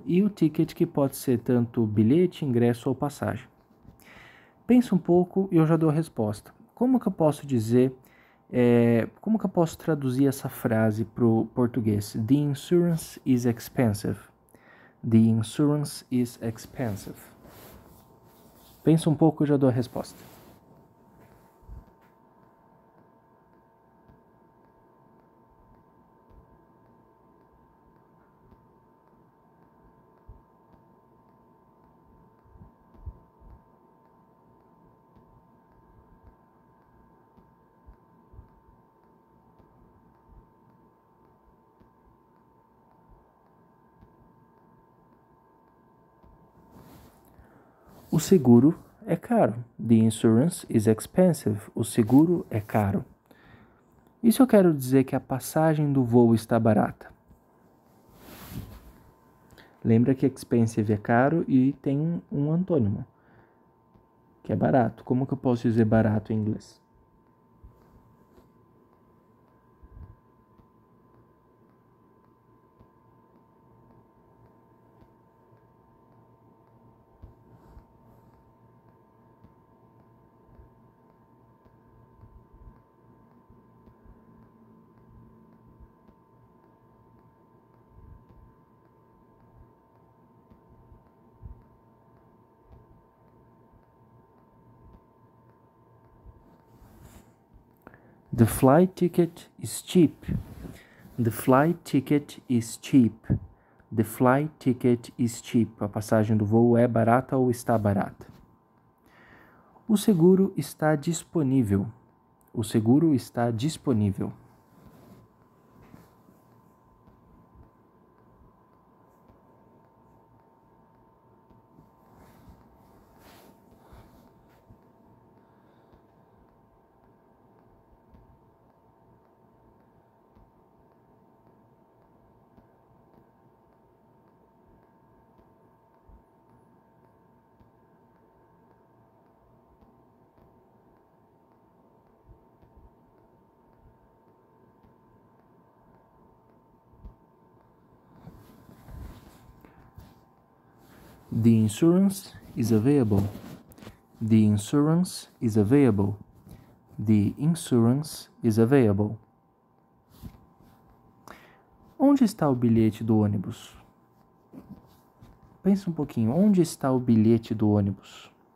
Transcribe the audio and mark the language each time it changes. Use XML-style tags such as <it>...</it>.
<pt>E o ticket, que pode ser tanto bilhete, ingresso ou passagem. Pensa um pouco e eu já dou a resposta. Como que eu posso dizer, como que eu posso traduzir essa frase para o português?</pt> <en>The insurance is expensive. The insurance is expensive.</en> <pt>Pensa um pouco e já dou a resposta. O seguro é caro.</pt> <en>The insurance is expensive.</en> <pt>O seguro é caro. Isso eu quero dizer que a passagem do voo está barata. Lembra que expensive é caro e tem um antônimo, que é barato. Como que eu posso dizer barato em inglês?</pt> <en>The flight ticket is cheap. The flight ticket is cheap. The flight ticket is cheap.</en> <pt>A passagem do voo é barata ou está barata. O seguro está disponível. O seguro está disponível.</pt> <en>The insurance is available. The insurance is available. The insurance is available.</en> <pt>Onde está o bilhete do ônibus? Pensa um pouquinho. Onde está o bilhete do ônibus?</pt>